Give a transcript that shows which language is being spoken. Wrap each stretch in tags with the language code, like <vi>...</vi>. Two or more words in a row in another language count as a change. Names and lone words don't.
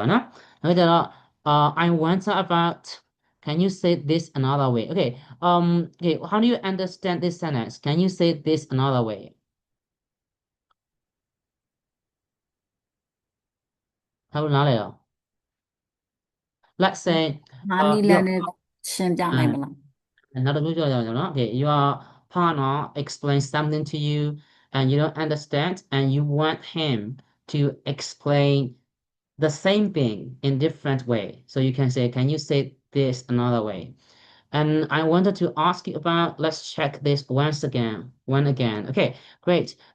<en>I wonder about, can you say this another way? Okay, okay, how do you understand this sentence? Can you say this another way? How do Let's say</en> <my>ငါနီလန်နဲ့ရှင်းပြနိုင်မလား</my> <en>another okay, your partner explains something to you and you don't understand, and you want him to explain the same thing in different way. So you can say, can you say this another way? And I wanted to ask you about, let's check this once again, Okay, great.</en>